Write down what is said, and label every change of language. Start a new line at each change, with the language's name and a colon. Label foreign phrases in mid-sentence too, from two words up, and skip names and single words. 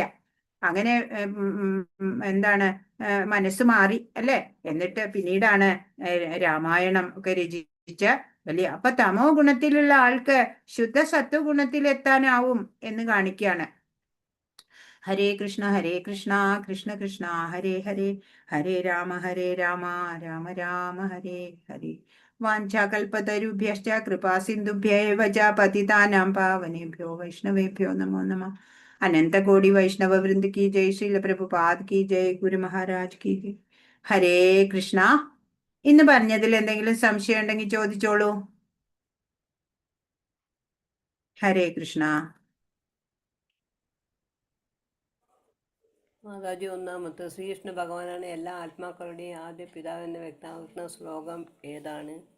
Malayalam: അങ്ങനെ എന്താണ്, മനസ്സ് മാറി അല്ലെ. എന്നിട്ട് പിന്നീടാണ് രാമായണം ഒക്കെ രചിച്ച വലിയ. അപ്പൊ തമോ ഗുണത്തിലുള്ള ആൾക്ക് ശുദ്ധ സത്വഗുണത്തിലെത്താനാവും എന്ന് കാണിക്കുകയാണ്.
Sanskrit: ഹരേ കൃഷ്ണ കൃഷ്ണ കൃഷ്ണ ഹരേ ഹരേ, ഹരേ രാമ രാമ രാമ ഹരേ ഹരേ. വാഞ്ചാകൽപതരുഭ്യശ്ച കൃപാ സിന്ധുഭ്യൈവ ച പതിതാനാം പാവനേഭ്യോ വൈഷ്ണവേഭ്യോ നമോ നമഃ.
Hindi: अनंतकोटि वैष्णव वृंद की जय, श्रील प्रभुपाद की जय, गुरु महाराज की जय.
Sanskrit: ഹരേ കൃഷ്ണ.
Malayalam: ഇന്ന് പറഞ്ഞതിൽ എന്തെങ്കിലും സംശയം ഉണ്ടെങ്കിൽ ചോദിച്ചോളൂ.
Sanskrit: ഹരേ കൃഷ്ണ.
Malayalam: മാതാജി, ഒന്നാമത്തെ ശ്രീകൃഷ്ണ ഭഗവാനാണ് എല്ലാ ആത്മാക്കളുടെയും ആദ്യ പിതാവ് എന്ന് വ്യക്തമാക്കുന്ന ശ്ലോകം ഏതാണ്?